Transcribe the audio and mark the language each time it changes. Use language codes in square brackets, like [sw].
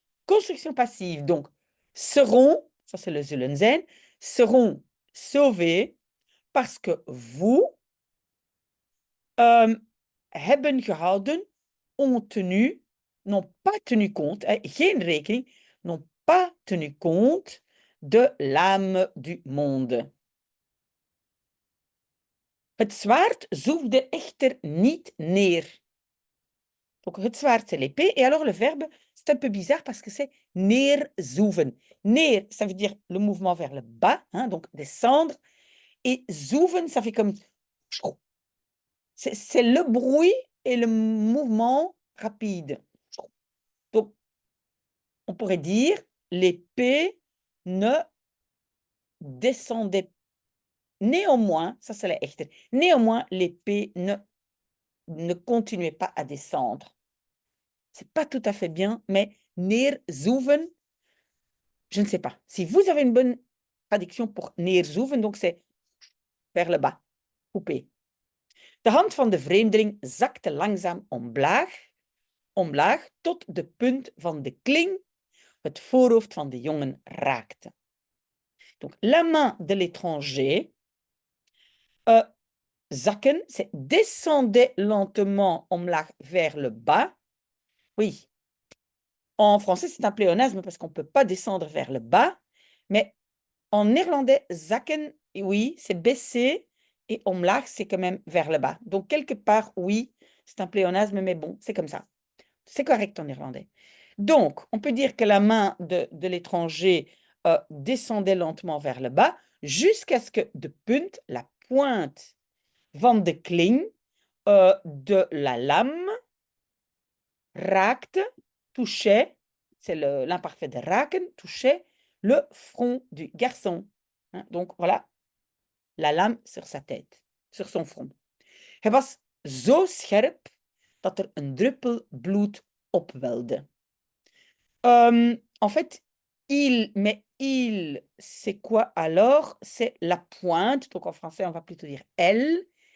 [fr] Construction passive, donc, seront, ça c'est le [nl] zullen zijn, [fr] seront sauvés parce que vous [nl] hebben gehouden, [fr] ont tenu, n'ont pas tenu compte, [nl] geen rekening, [fr] n'ont pas tenu compte de l'âme du monde. [nl] Het zwaard zoefde echter niet neer. [fr] Donc, [nl] het zwaard, [fr] c'est l'épée. Et alors, le verbe, c'est un peu bizarre parce que c'est neerzoeven. Neer, ça veut dire le mouvement vers le bas, hein, donc descendre. Et zoeven, ça fait comme... C'est le bruit et le mouvement rapide. Donc, on pourrait dire, l'épée ne descendait. Néanmoins, ça c'est la echte. Néanmoins, l'épée ne continuait pas à descendre. C'est pas tout à fait bien, mais neerzoeven, je ne sais pas. Si vous avez une bonne traduction pour neerzoeven, donc c'est vers le bas, couper. [nl] De hand van de vreemdeling zakte langzaam omlaag tot de punt van de kling het voorhoofd van de jongen raakte. [fr] Donc, la main de l'étranger, zakken, c'est descendait lentement omlaag vers le bas. Oui, en français, c'est un pléonasme parce qu'on ne peut pas descendre vers le bas, mais en néerlandais, zakken, oui, c'est baisser, et omlaag, c'est quand même vers le bas. Donc, quelque part, oui, c'est un pléonasme, mais bon, c'est comme ça. C'est correct en néerlandais. Donc, on peut dire que la main de l'étranger descendait lentement vers le bas jusqu'à ce que [nl] de punt, [fr] la pointe [nl] van de kling, [fr] de la lame, raakte, touchait, c'est l'imparfait de raken, touchait le front du garçon. Hein, donc, voilà, la lame sur sa tête, sur son front. [nl] Hij was zo scherp dat er een druppel bloed opwelde. [fr] En fait, mais il, c'est quoi alors? C'est la pointe, donc en français, on va plutôt dire elle.